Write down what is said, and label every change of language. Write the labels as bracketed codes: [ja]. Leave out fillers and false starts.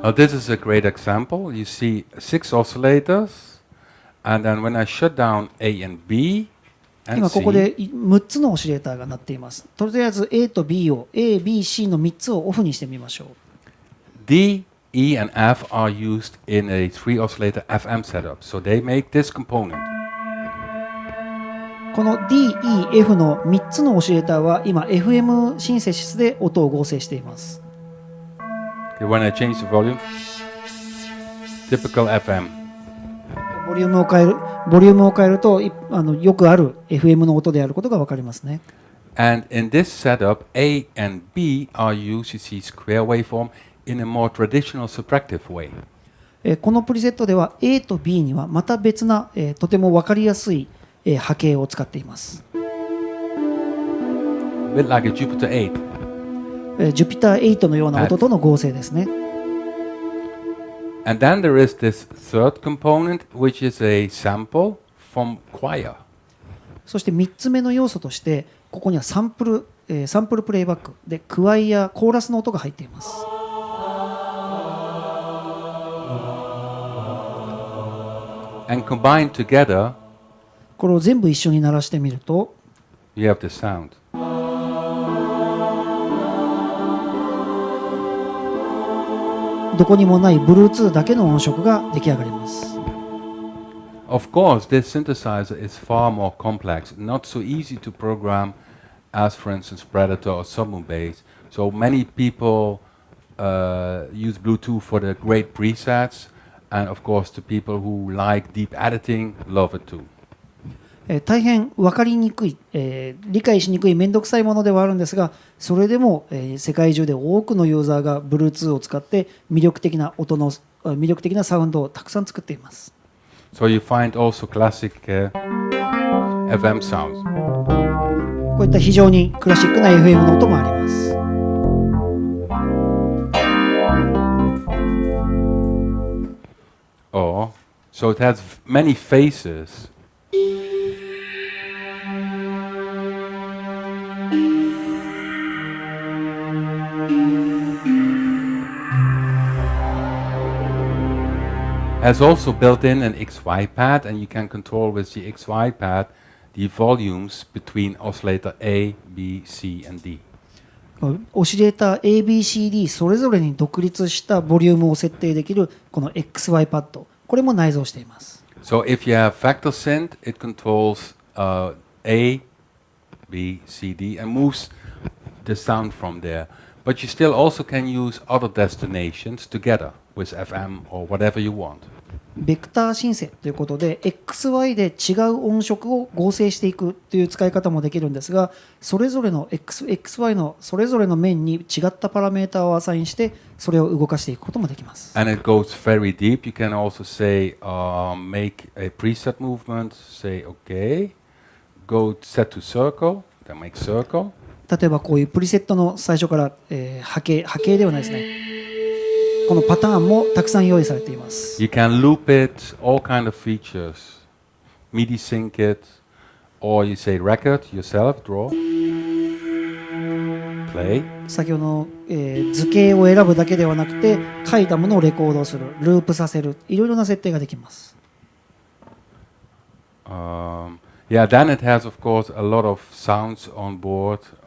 [en] This is a great example. You see 6 oscillators, and then when I shut down A and B, [ja] 今ここで6つのオシレーターが鳴っています。とりあえず A と B を A、B、C の3つをオフにしてみましょう。 [en] D, E, and F are used in a 3 oscillator FM setup, so they make this component. [ja] この D、E、F の3つのオシレーターは今 FM シンセシスで音を合成しています。 [en] Okay, when I change the volume, typical FM. [ja] ボリュームを変えるとよくある FM の音であることが分かりますね。 [en] And in this setup, A and B are used, you see, square waveform in a more traditional subtractive way. [ja] このプリセットでは A と B にはまた別なとても分かりやすい波形を使っています。 [en] A bit like a Jupiter 8. [ja] Jupiter 8のような音との合成ですね。 [en] And then there is this third component, which is a sample from choir. [ja] そして3つ目の要素としてここにはサンプルプレイバックでクワイやコーラスの音が入っています。 [en] And combined together, [ja] これを全部一緒に鳴らしてみると [en] you have this sound. [ja] どこにもない Bluetooth だけの音色が出来上がります。 [en] Of course, this synthesizer is far more complex, not so easy to program as, for instance, Predator or Submoon Bass. So many people use Bluetooth for the great presets, and of course, the people who like deep editing love it too. [ja] 大変分かりにくい、理解しにくいめんどくさいものではあるんですが、それでも、世界中で多くのユーザーが Bluetooth を使って魅力的なサウンドをたくさん作っています。 [en] So you find also classic FM sounds. [ja] こういった非常にクラシックな FM の音もあります。 [en] Oh, so it has many faces. Has also built in an XY pad, and you can control with the XY pad the volumes between oscillator A, B, C, and D. [ja] オシレーター ABCD それぞれに独立したボリュームを設定できるこの XY パッド、これも内蔵しています。 [en] So if you have vector synth, it controls A, B, C, D, and moves the sound from there. But you still also can use other destinations together with FM or whatever you want. [ja] ベクターシンセということで XY で違う音色を合成していくという使い方もできるんですが、それぞれの XY のそれぞれの面に違ったパラメータをアサインしてそれを動かしていくこともできます。 [en] And it goes very deep. You can also say, make a preset movement, say, okay, go set to circle, then make circle. [ja] 例えばこういうプリセットの最初から、波形ではないですね。このパターンもたくさん用意されています。 [en] You can loop it, all kind of features. MIDI sync it, or you say record yourself, draw, play. [ja] 先ほどの、図形を選ぶだけではなくて書いたものをレコードする、ループさせる、いろいろな設定ができます。 [en] Yeah, then it has, of course, a lot of sounds on board.